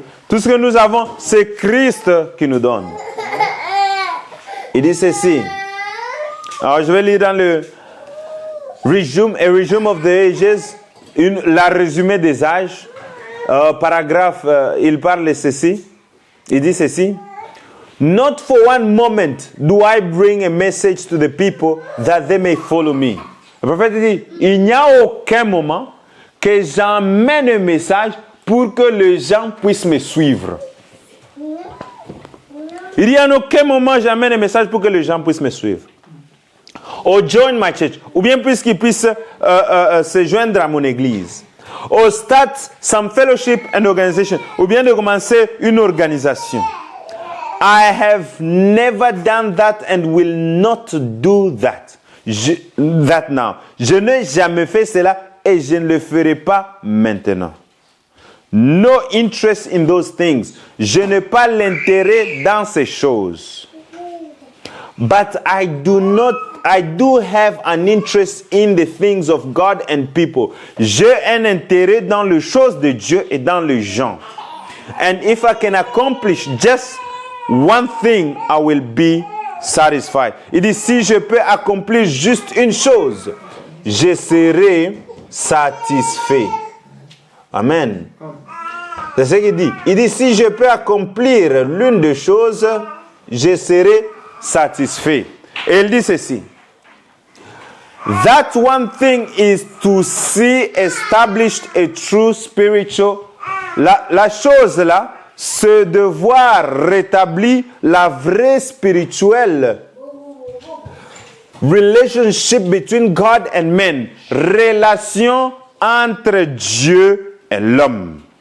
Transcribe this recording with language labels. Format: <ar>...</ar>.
<fr>Tout ce que nous avons, c'est Christ qui nous donne. Il dit ceci. Alors, je vais lire dans le Resume of the Ages, la résumé des âges. Paragraphe, il parle de ceci. Il dit ceci.</fr> <en>Not for one moment do I bring a message to the people that they may follow me.</en> <fr>Le prophète dit, il n'y a aucun moment que j'emmène un message pour que les gens puissent me suivre. Il n'y a aucun moment j'emmène un message pour que les gens puissent me suivre.</fr> <en>Or join my church,</en> <fr>ou bien puisqu'ils puissent se joindre à mon église.</fr> <en>Or start some fellowship and organization,</en> <fr>ou bien de commencer une organisation.</fr> <en>I have never done that and will not do that. That now.</en> <fr>Je n'ai jamais fait cela et je ne le ferai pas maintenant.</fr> <en>No interest in those things.</en> <fr>Je n'ai pas l'intérêt dans ces choses.</fr> <en>But I do have an interest in the things of God and people.</en> <fr>J'ai un intérêt dans les choses de Dieu et dans les gens.</fr> <en>And if I can accomplish just one thing, I will be satisfied.</en> <fr>Il dit, si je peux accomplir juste une chose, je serai satisfait. Amen. C'est ce qu'il dit. Il dit, si je peux accomplir l'une des choses, je serai satisfait. Et il dit ceci.</fr> <en>That one thing is to see established a true spiritual.</en> <fr>La chose là, c'est de voir rétabli la vraie spirituelle</fr> <en>relationship</en> <fr>between God and men. Relation entre Dieu et l'homme.</fr>